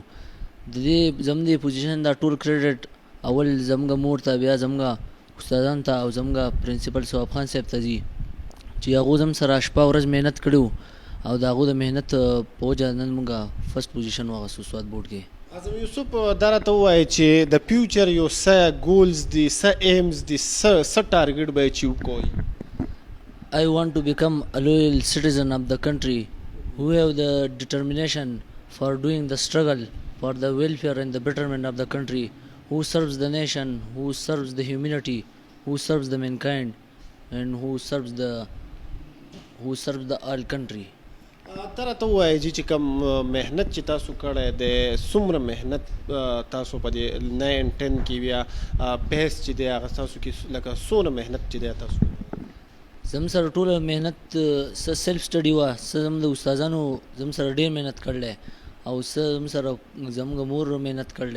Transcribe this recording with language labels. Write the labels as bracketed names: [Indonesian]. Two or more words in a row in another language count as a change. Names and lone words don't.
[Pashto] د دې زموږ د پوزیشن دا ټول کریډټ اول زموږ مور ته، بیا زموږ استادانو ته او زموږ پرنسپل صواب خان صاحب ته ځي چې هغو زموږ سره شپه ورځ محنت کړي او د هغو د محنت په وجه نن موږ [English] first position [Pashto] واخیستو سوات بورډ کې. اعظم یوسف دا راته ووایه چې د فیوچر یو څه ګولز دي، څه ایمز دي، څه ټارګټ به اچیو کوئ؟ [English] I want to become a loyal citizen of the country who have the determination for doing the struggle for the welfare and the betterment of the country, who serves the nation, who serves the humanity, who serves the mankind, and who serves the all country. [Pashto] ته راته ووایه چې کوم محنت چې تاسو کړی دی، څومره محنت تاسو په دې 9 10 کې بیا بحث چې دی هغه تاسو کې لکه څونه محنت چې دی تاسو زموږ سره ټوله محنت څه [English] self study [Pashto] وه، څه زموږ د استادانو زموږ سره ډېر محنت کړلی او څه زموږ سره زموږ مور محنت کړلی.